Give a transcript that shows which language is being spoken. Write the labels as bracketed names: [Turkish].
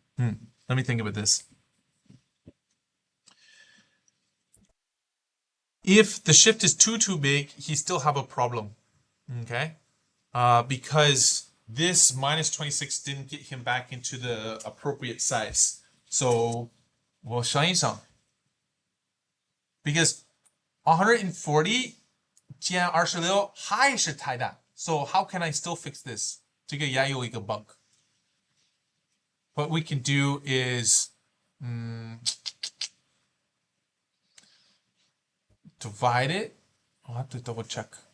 [English] Let me think about this. If the shift is too big, he still have a problem. Okay, because this minus 26 didn't get him back into the appropriate size. So 我想一想 because 140 减26还是太大. So how can I still fix this? [Chinese] 这个也有一个 bug. [English] What we can do is divide it. I'll have to double check.